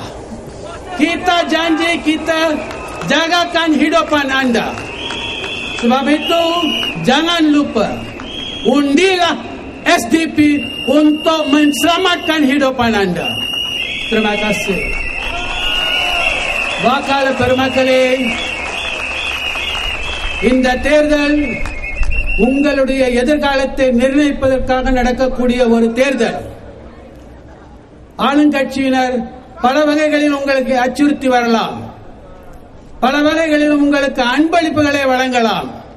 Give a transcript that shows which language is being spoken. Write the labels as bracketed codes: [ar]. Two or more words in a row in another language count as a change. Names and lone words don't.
[ms] Kita janji kita jagakan hidupan anda. Sebab itu jangan lupa, undilah SDP untuk menyelamatkan hidupan anda. Terima kasih. [ta] Bakal பெருமக்களே, இந்த தேர்தல் உங்களுடைய எதிர்காலத்தை நிர்ணயிப்பதற்காக நடக்கக்கூடிய ஒரு தேர்தல். ஆளுங்கட்சியினர் பல வகைகளில் உங்களுக்கு அச்சுறுத்தி வரலாம், பல வகைகளில் உங்களுக்கு அன்பளிப்புகளை வழங்கலாம்.